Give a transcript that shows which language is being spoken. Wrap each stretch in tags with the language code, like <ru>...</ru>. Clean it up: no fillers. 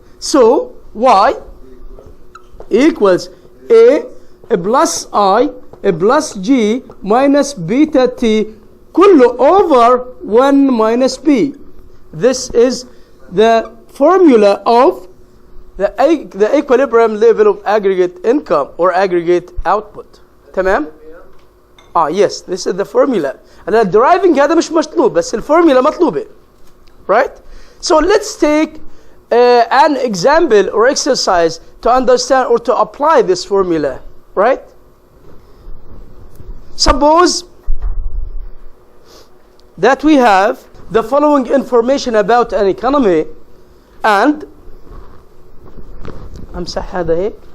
<en>So Y equals A plus I plus G minus beta T</en> <ar>كله</ar> <en>over 1 minus B. This is the formula of the equilibrium level of aggregate income or aggregate output.</en> <ar>تمام؟</ar> <en>Yes, this is the formula. And the deriving</en> <ar>هذا مش مطلوب بس الفورمولا مطلوبة.</ar> <en>Right? So let's take an example or exercise to understand or to apply this formula. Right? Suppose that we have the following information about an economy and</en> <ar>امسح هذا هيك.</ar>